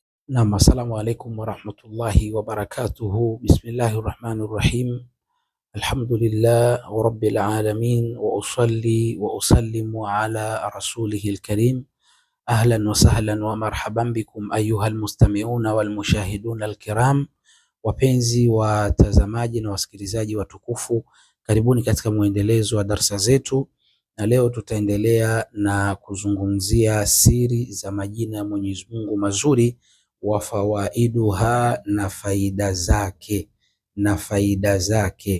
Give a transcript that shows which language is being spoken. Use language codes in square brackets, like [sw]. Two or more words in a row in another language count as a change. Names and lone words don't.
[ar] نعم، السلام عليكم ورحمة الله وبركاته. بسم الله الرحمن الرحيم. الحمد لله رب العالمين وأصلي وأسلم على رسوله الكريم. أهلا وسهلا ومرحبا بكم أيها المستمعون والمشاهدون الكرام. [sw] Wapenzi watazamaji na wasikilizaji watukufu, karibuni katika muendelezo wa darsa zetu, na leo tutaendelea na kuzungumzia siri za majina ya Mwenyezi Mungu mazuri [ar] وفوائدها, [sw] na faida zake.